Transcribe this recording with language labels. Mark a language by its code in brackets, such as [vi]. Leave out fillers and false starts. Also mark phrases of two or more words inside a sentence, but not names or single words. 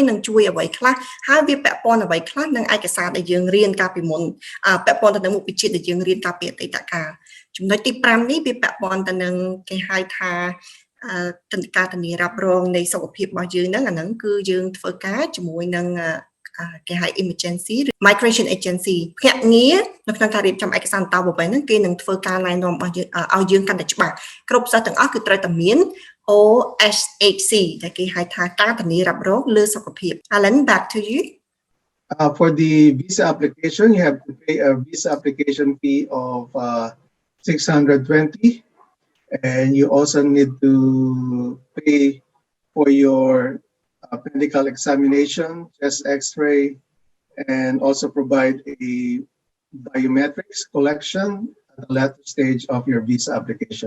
[km] នឹងជួយអ្វីខ្លះហើយវាពាក់ព័ន្ធអ្វីខ្លះនឹងឯកសារដែលយើងរៀនកាលពីមុនពាក់ព័ន្ធទៅនឹងមុខវិជ្ជាដែលយើងរៀនកាល ពីអតីតកាលចំណុចទី 5 នេះវាពាក់ព័ន្ធទៅនឹងគេហៅថាការធានារ៉ាប់រងនៃសុខភាពរបស់យើងហ្នឹងអាហ្នឹងគឺយើងធ្វើការជាមួយនឹងគេហៅ [en] emergency migration agency [km] ភ្នាក់ងារនៅក្នុងការរៀបចំឯកសារបន្តវេនហ្នឹងគេនឹងធ្វើការណែនាំរបស់យើងឲ្យយើងកាន់តែច្បាស់គ្រប់សិស្សទាំងអស់គឺត្រូវតែមាន OSHC ដែលគេហៅថាការធានារ៉ាប់រងលើសុខភាព [en] Alan back to you for the visa application you have to pay a visa application fee of 620 and you also need to pay for your medical examination, chest x-ray, and also provide a biometrics collection at the latter stage of your visa application.